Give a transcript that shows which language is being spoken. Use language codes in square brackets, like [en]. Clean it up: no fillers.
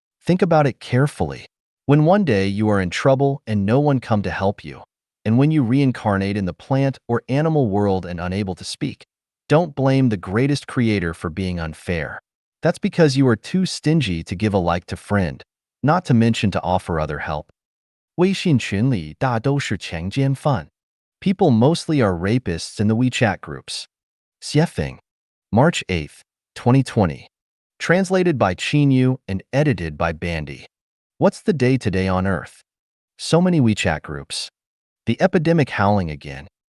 [en] Think about it carefully. When one day you are in trouble and no one come to help you, and when you reincarnate in the plant or animal world and unable to speak, don't blame the greatest creator for being unfair. That's because you are too stingy to give a like to friend, not to mention to offer other help. [zh] 微信群里大都是强奸犯. [en] People mostly are rapists in the WeChat groups. Xiefeng, March 8, 2020. Translated by Chinyu and edited by Bandy. What's the day today on Earth? So many WeChat groups. The epidemic howling again.